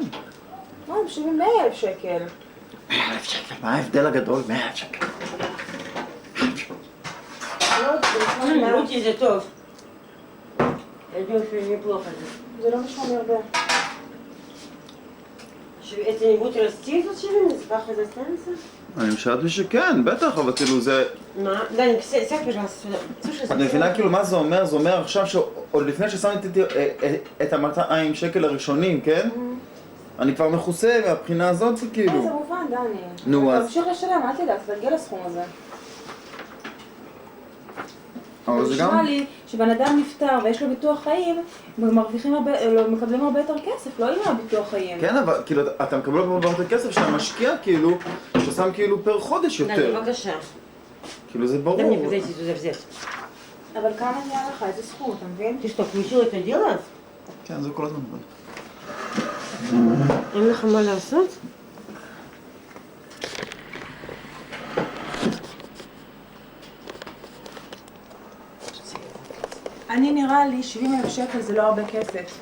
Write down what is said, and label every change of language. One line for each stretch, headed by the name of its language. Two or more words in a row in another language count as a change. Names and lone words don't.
Hebrew: מה, הם משלמים 100,000 שקל. 100,000 שקל, מה ההבדל הגדול? 100,000 שקל. רותי, זה טוב. אני חושב שזה neplохо. זה לא נשמע לי הרבה.
Russian: Это не будет расти тут
Hebrew: שבעים? זה ככה זה
Russian: останется?
Hebrew: אני משערתי שכן, בטח, אבל כאילו זה... מה? דני, סע פרס, את מבינה כאילו מה זה אומר? זה אומר עכשיו שעוד לפני ששמתי את ה-200 שקל הראשונים, כן? אני כבר מכוסה מהבחינה הזאת, זה כאילו... זה מובן, דני. נו, אז... תמשיך לשלם, אל תדאג, תגיע לסכום הזה. אבל זה גם... נשמע לי שבן אדם נפטר ויש לו ביטוח חיים, מקבלים הרבה יותר כסף, לא עם הביטוח חיים. כן, אבל כאילו, אתה מקבל הרבה יותר כסף שהמשקיע כאילו, ששם כאילו פר חודש יותר. דני, בבקשה. כאילו זה ברור. דני,
Russian: подойди туда взять.
Hebrew: אבל כמה נהיה לך? איזה סכום, אתה מבין?
Russian: Ты что, включил это дело?
Hebrew: כן, זה כל הזמן. אין לך מה לעשות? אני נראה לי 70,000 שקל זה לא הרבה כסף.